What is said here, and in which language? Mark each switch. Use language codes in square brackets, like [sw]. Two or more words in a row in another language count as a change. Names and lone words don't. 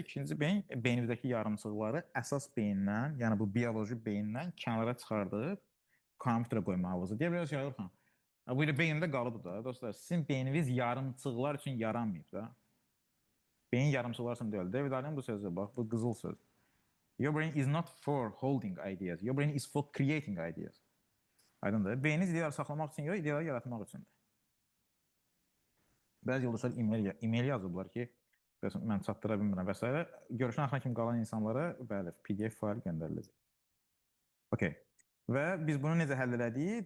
[az] İkinci beyin beynimizdəki yarımçıqları əsas beyindən, yəni bu bioloji beyindən kənara çıxardıb kompüterə qoymağınızı. Deyə bilərsiniz, Orxan, bu ilə beynimdə qalıbdır da, dostlar. Sizin beyniniz yarımçıqlar üçün yaranmayıb da. Beyin yarımçıqlar üçün deyil. David Allen bu sözü, bax, bu qızıl söz. [en] Your brain is not for holding ideas. Your brain is for creating ideas. [az] Aydındır. Beyniniz ideyaları saxlamaq üçün yox, ideyaları yaratmaq üçündür. Bəzi yoldaşlar e-mail yazıblar ki, mən çatdıra bilmirəm və s. Görüşün axırına kimi qalan insanlara bəli, PDF fayl göndəriləcək. Okay. Və biz bunu necə həll elədik?